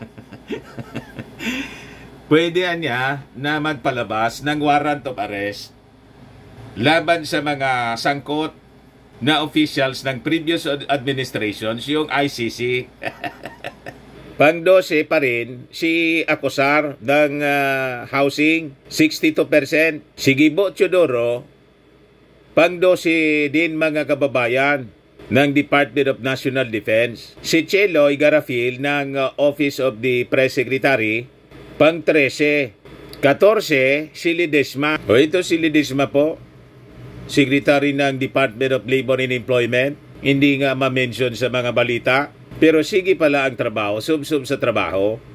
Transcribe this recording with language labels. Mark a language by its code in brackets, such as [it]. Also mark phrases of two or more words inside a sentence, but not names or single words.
[tl] Pwede niya na magpalabas ng [en] warrant of arrest [tl] laban sa mga sangkot na officials ng [en] previous administrations, [tl] yung ICC. Pang-12 pa rin si Acosar ng Housing, 62%. Si Gibo Teodoro, pang-12 din mga kababayan ng Department of National Defense. Si Cheloy Garafil ng Office of the Press Secretary, pang-13. 14, si Ledesma. O ito si Ledesma po, Secretary ng Department of Labor and Employment. Hindi nga ma-mention sa mga balita, pero sige pala ang trabaho, sub-sub sa trabaho.